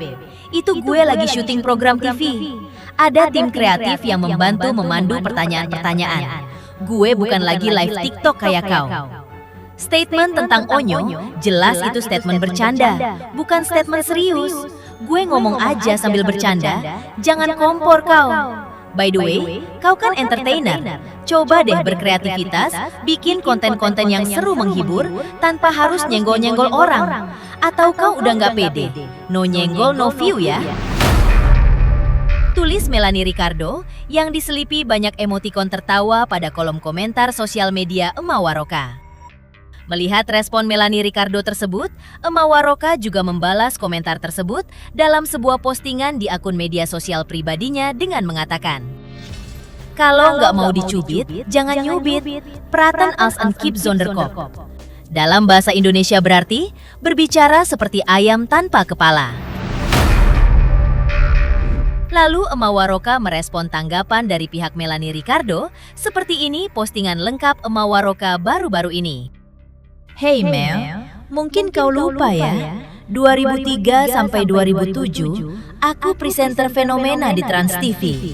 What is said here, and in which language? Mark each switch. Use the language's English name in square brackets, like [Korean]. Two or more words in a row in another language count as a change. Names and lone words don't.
[Indonesian] Itu gue lagi syuting program TV. Ada tim kreatif yang membantu memandu pertanyaan-pertanyaan. Gue bukan lagi live TikTok kayak kau." Statement tentang Onyo jelas itu statement bercanda, bukan statement serius. Gue ngomong aja sambil bercanda, jangan kompor kau. [English] By the way, [Indonesian] kau kan entertainer. Coba deh berkreativitas, bikin konten-konten yang seru menghibur tanpa harus nyenggol-nyenggol orang. Atau kau udah nggak pede? No nyenggol, [English] no view [Indonesian] ya. Tulis Melanie Ricardo yang diselipi banyak emotikon tertawa pada kolom komentar sosial media Emma Waroka. Melihat respon Melanie Ricardo tersebut, Emma Waroka juga membalas komentar tersebut dalam sebuah postingan di akun media sosial pribadinya dengan mengatakan, "Kalau nggak mau dicubit, jangan nyubit. [Dutch] Praten als een kip zonder kop." [Indonesian] Dalam bahasa Indonesia berarti, berbicara seperti ayam tanpa kepala. Lalu Emma Waroka merespon tanggapan dari pihak Melanie Ricardo, seperti ini postingan lengkap Emma Waroka baru-baru ini. "Hey Mel, mungkin kau lupa ya, 2003 sampai 2007, aku presenter fenomena di Trans TV.